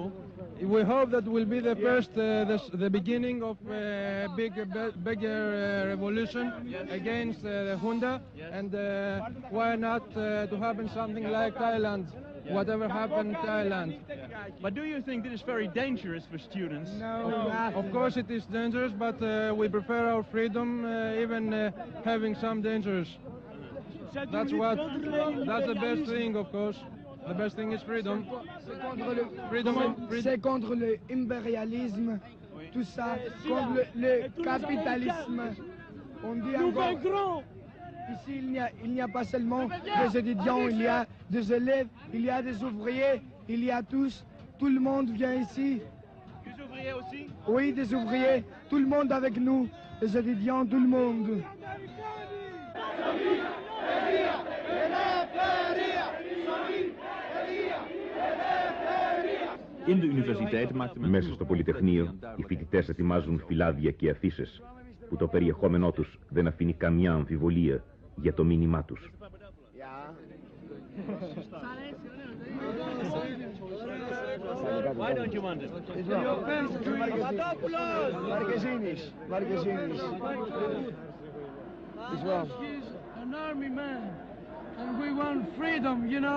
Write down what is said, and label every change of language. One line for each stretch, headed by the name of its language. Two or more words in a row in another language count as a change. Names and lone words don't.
English: We hope that will be the first, the beginning of a bigger revolution against the junta, and why not to happen something like Thailand, whatever happened in Thailand. But do you think this is very dangerous for students? No, of course it is dangerous, but we prefer our freedom, even having some dangers. That's the best thing, of course. The best thing is freedom.
French: C'est contre l'impérialisme, tout ça, contre le capitalisme. On dit encore, ici il n'y a pas seulement des étudiants, il y a des élèves, il y a des ouvriers, il y a tous, tout le monde vient ici. Des ouvriers aussi? Oui, des ouvriers, tout le monde avec nous, les étudiants, tout le monde.
Greek: Μέσα στο Πολυτεχνείο, οι φοιτητές ετοιμάζουν φυλάδια και αφίσες που το περιεχόμενό τους δεν αφήνει καμιά αμφιβολία για το μήνυμά τους.
English: Why don't you want it? He's an army man, and we want freedom, you know.